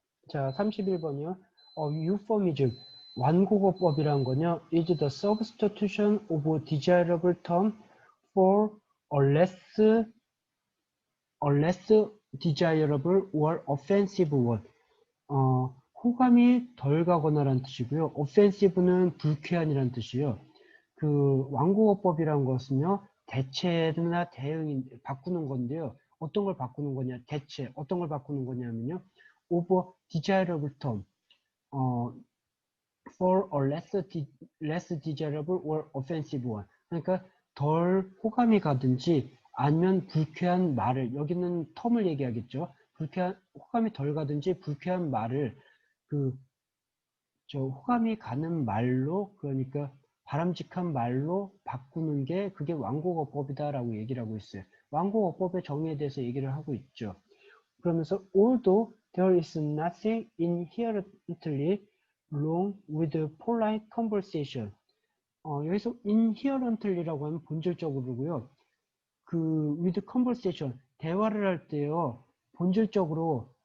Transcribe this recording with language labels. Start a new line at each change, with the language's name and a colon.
Korean: 자, 31번이요. euphemism, 완곡어법이라는 거요.
English: is the substitution of a desirable term for a less desirable or offensive one.
Korean: 호감이 덜 가거나라는 뜻이고요. offensive는 불쾌한이라는 뜻이에요. 완곡어법이라는 것은요. 대체나 대응인 바꾸는 건데요. 어떤 걸 바꾸는 거냐? 대체. 어떤 걸 바꾸는 거냐면요.
English: over desirable term. for a less desirable or offensive one.
Korean: 그러니까 덜 호감이 가든지 아니면 불쾌한 말을 여기는 텀을 얘기하겠죠. 호감이 덜 가든지 불쾌한 말을 호감이 가는 말로 그러니까 바람직한 말로 바꾸는 게 그게 완곡어법이다라고 얘기를 하고 있어요. 완곡어법의 정의에 대해서 얘기를 하고 있죠. 그러면서
English: although there is nothing inherently wrong with polite conversation.
Korean: 여기서 inherently라고 하면 본질적으로고요.
English: with conversation
Korean: 대화를 할 때요. 본질적으로